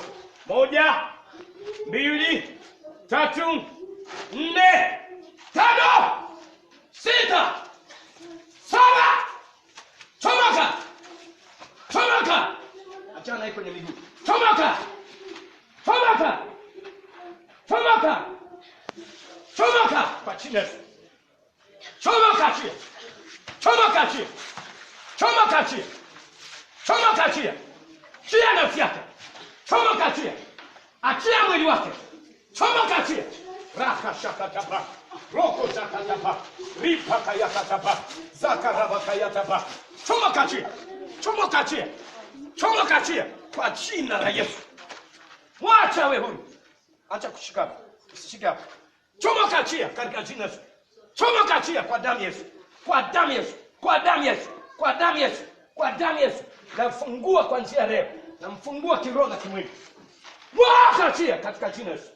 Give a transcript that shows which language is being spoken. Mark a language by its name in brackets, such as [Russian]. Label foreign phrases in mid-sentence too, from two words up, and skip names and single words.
[Swahili] 1, 2, 3, 4, 5, 6, 7. Chomoka. Chomoka! Achana naye kwenye miguu. Chomoka! Chomoka! Chomoka! Chomoka! Kwa jina la Yesu. Chomoka chia. Chomoka chia. Chomoka chia. Chomoka chia. Chia nafsi yake. Chomoka chia. Achia mwili wake. Chomoka chia. Raka shaka tapa. Roko zaka tapa. Ripa kayaka tapa. Zaka raba kayatapa. Chomoka chia. Chomoka chia. Chomoka chia. Kwa jina la Yesu. Mwacha wewe huyu. Acha kushikana. Usishike hapo. Chomoka chia katika jina la Yesu. Chomoka chia kwa damu Yesu. Kwa damu Yesu. Kwa damu Yesu. Kwa damu Yesu. Kwa damu Yesu. Nafungua kuanzia leo. Namfungua kiroho na kimwili. Mwacha chia katika jina la Yesu.